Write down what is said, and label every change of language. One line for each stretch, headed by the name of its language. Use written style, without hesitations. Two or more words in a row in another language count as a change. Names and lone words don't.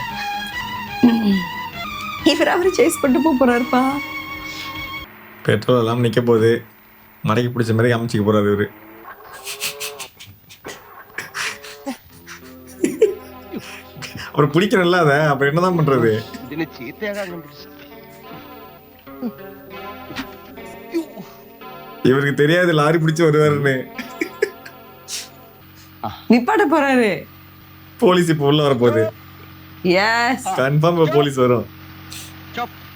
Tamil: இவர் அவரை சேஸ் பண்ணிட்டு போறாருப்பா. பெட்ரோல் எல்லாம் நிக்க போகுது. மடக்கி பிடிச்ச மாதிரி அமைச்சிக்க போறாரு இவரு. அவர் பிடிக்கிறல்ல அத, அப்ப என்னதான் பண்றது?
Malayalam: ഇതിന് ചീത്തയാകാൻ കണ്ടുപിടിച്ചു.
Tamil: இவருக்கு தெரியாது லாரி பிடிச்சு வருவாருன்னு. நிப்பாட்ட போறாரு. போலீஸ் இப்ப உள்ள வர போகுது. எஸ் கன்ஃபார்ம் போலீஸ் வரும்.
English: Stop.